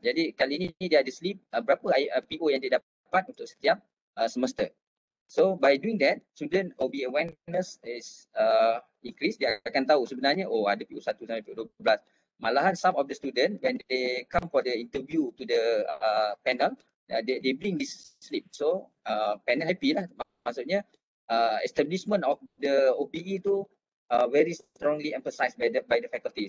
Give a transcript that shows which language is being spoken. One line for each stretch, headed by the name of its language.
Malay: Jadi kali ni dia ada slip berapa PO yang dia dapat untuk setiap semester.
English: So by doing that, student OB awareness is increase.
Malay: Dia akan tahu sebenarnya ada PO1 sampai PO12. Malahan
English: some of the student when they come for the interview to the panel, they bring this slip. So panel happy lah.
Malay: Maksudnya
English: establishment of the OBE
Malay: tu
English: very strongly emphasized by the faculty.